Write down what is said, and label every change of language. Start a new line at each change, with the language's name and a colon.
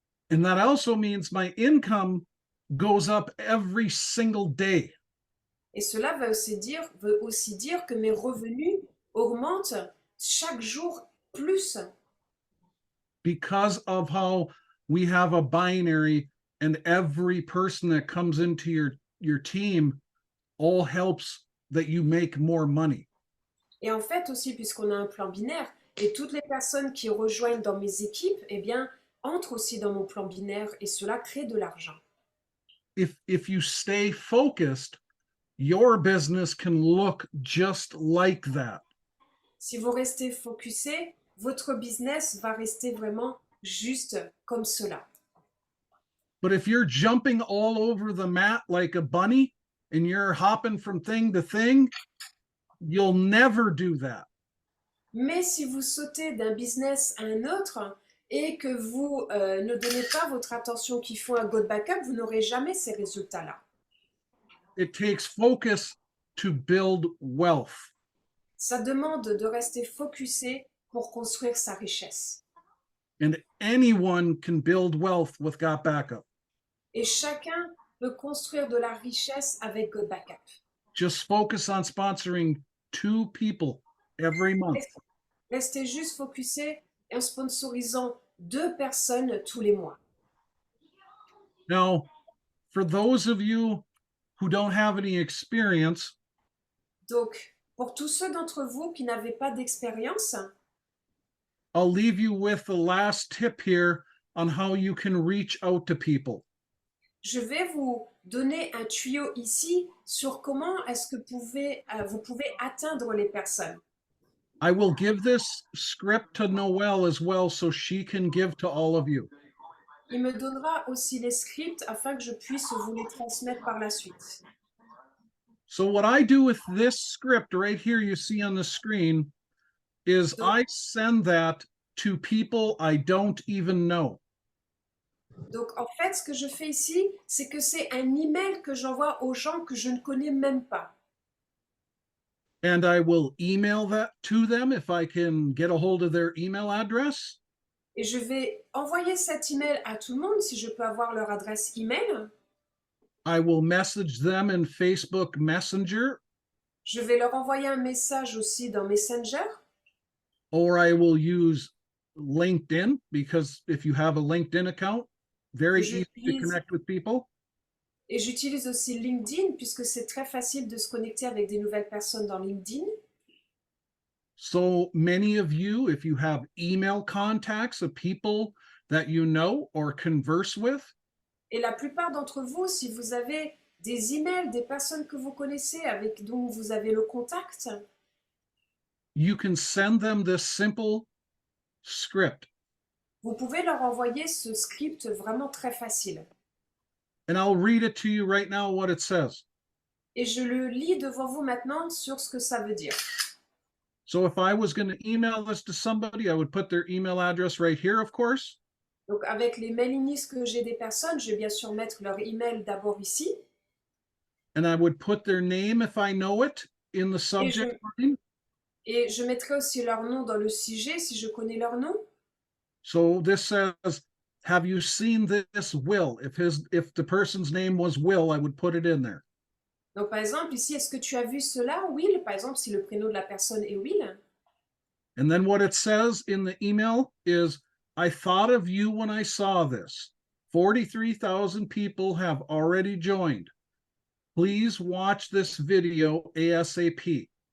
English: And that also means my income goes up every single day.
French: Et cela veut aussi dire que mes revenus augmentent chaque jour plus.
English: Because of how we have a binary, and every person that comes into your team all helps that you make more money.
French: Et en fait aussi, puisqu'on a un plan binaire, et toutes les personnes qui rejoignent dans mes équipes, eh bien, entrent aussi dans mon plan binaire, et cela crée de l'argent.
English: If you stay focused, your business can look just like that.
French: Si vous restez focusé, votre business va rester vraiment juste comme cela.
English: But if you're jumping all over the mat like a bunny and you're hopping from thing to thing, you'll never do that.
French: Mais si vous sautez d'un business à un autre et que vous ne donnez pas votre attention qu'il faut à God Backup, vous n'aurez jamais ces résultats-là.
English: It takes focus to build wealth.
French: Ça demande de rester focusé pour construire sa richesse.
English: And anyone can build wealth with Got Backup.
French: Et chacun peut construire de la richesse avec God Backup.
English: Just focus on sponsoring 2 people every month.
French: Restez juste focusé en sponsorisant 2 personnes tous les mois.
English: Now, for those of you who don't have any experience,
French: Donc, pour tous ceux d'entre vous qui n'avaient pas d'expérience,
English: I'll leave you with the last tip here on how you can reach out to people.
French: je vais vous donner un tuyau ici sur comment est-ce que vous pouvez atteindre les personnes.
English: I will give this script to Noelle as well, so she can give to all of you.
French: Il me donnera aussi les scripts afin que je puisse vous les transmettre par la suite.
English: So what I do with this script right here you see on the screen is
French: Donc,
English: I send that to people I don't even know.
French: donc, en fait, ce que je fais ici, c'est que c'est un email que j'envoie aux gens que je ne connais même pas.
English: And I will email that to them if I can get a hold of their email address.
French: Et je vais envoyer cet email à tout le monde si je peux avoir leur adresse email.
English: I will message them in Facebook Messenger,
French: Je vais leur envoyer un message aussi dans Messenger.
English: or I will use LinkedIn, because if you have a LinkedIn account, very easy to connect with people.
French: Et j'utilise aussi LinkedIn puisque c'est très facile de se connecter avec des nouvelles personnes dans LinkedIn.
English: So many of you, if you have email contacts of people that you know or converse with,
French: Et la plupart d'entre vous, si vous avez des emails, des personnes que vous connaissez, avec dont vous avez le contact,
English: you can send them this simple script.
French: vous pouvez leur envoyer ce script vraiment très facile.
English: And I'll read it to you right now what it says.
French: Et je le lis devant vous maintenant sur ce que ça veut dire.
English: So if I was going to email this to somebody, I would put their email address right here, of course.
French: Donc avec les mailinis que j'ai des personnes, je vais bien sûr mettre leur email d'abord ici.
English: And I would put their name, if I know it, in the subject line.
French: Et je mettrai aussi leur nom dans le sujet si je connais leur nom.
English: So this says, have you seen this Will? If the person's name was Will, I would put it in there.
French: Donc par exemple ici, est-ce que tu as vu cela, Will? Par exemple, si le prénom de la personne est Will.
English: And then what it says in the email is, I thought of you when I saw this. 43,000 people have already joined. Please watch this video ASAP.